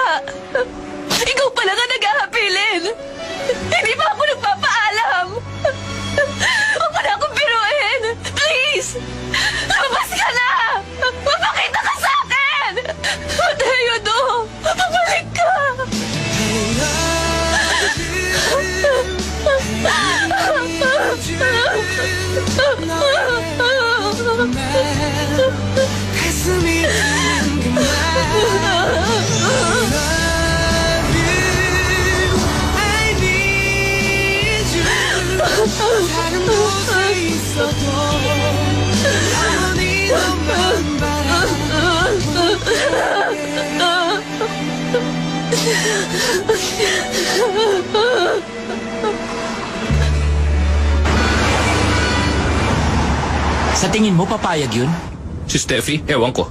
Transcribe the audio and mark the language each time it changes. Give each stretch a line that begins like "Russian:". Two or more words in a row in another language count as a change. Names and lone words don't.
Filipino: Ikaw pala nga nag-ahapilin. Hindi pa ako nagpapaalam. Huwag mo na akong biruin. Please! Lumabas ka na! Mapakita ka sa akin! Mateo do! Pabalik ka!
Korean: 가슴이 뛰는 그날
English: I need you
Korean: 다른 곳에 있어도 어디 너만
Filipino: Sa tingin mo, papayag yun? Si Steffi, ewan ko.